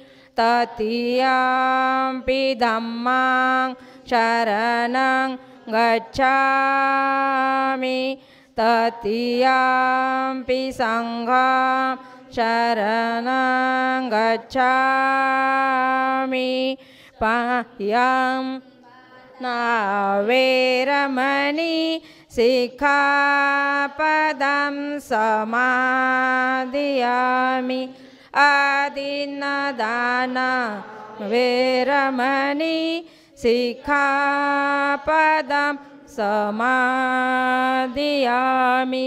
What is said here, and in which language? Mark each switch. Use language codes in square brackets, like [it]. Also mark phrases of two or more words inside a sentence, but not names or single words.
[pi] तृतीयंपि धम्मं शरणं गच्छामि। तृतीयंपि संघं शरणं गच्छामि। पाह्यं वेरमणि सिक्खापदं समादयामि। आदिन्नदान वेरमणि सिक्खापदं समादयामि।